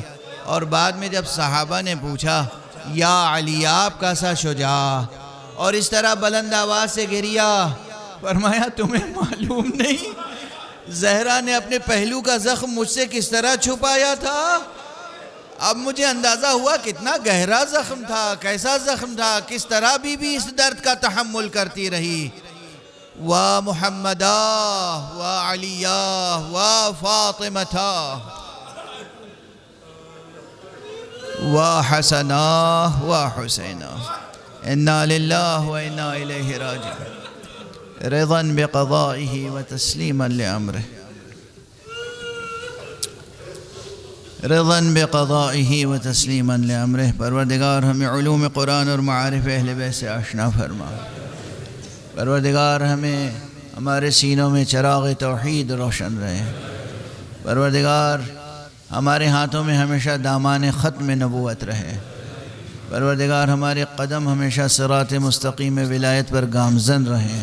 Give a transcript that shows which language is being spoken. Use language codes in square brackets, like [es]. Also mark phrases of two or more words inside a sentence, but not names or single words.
[ur] اور بعد میں جب صحابہ نے پوچھا یا علی آپ کا سا شجاع، اور اس طرح بلند آواز سے گریہ، فرمایا تمہیں معلوم نہیں زہرا نے اپنے پہلو کا زخم مجھ سے کس طرح چھپایا تھا؟ اب مجھے اندازہ ہوا کتنا گہرا زخم تھا، کیسا زخم تھا، کس طرح بی اس درد کا تحمل کرتی رہی. [ar] وا محمدا وا علیہ وا فاطمتا وا حسنا وا حسینا انا للہ و انا الیہ راجعون رضا بقضائہ و تسلیما لامرہ رضا بقضائہ و تسلیما لامرہ. [ur] پروردگار ہمیں علوم قرآن اور معارف اہل بیت سے آشنا فرما. پروردگار ہمیں ہمارے سینوں میں چراغ توحید روشن رہے. پروردگار ہمارے ہاتھوں میں ہمیشہ دامان ختم نبوت رہے. پروردگار ہمارے قدم ہمیشہ صراط مستقیم ولایت پر گامزن رہے.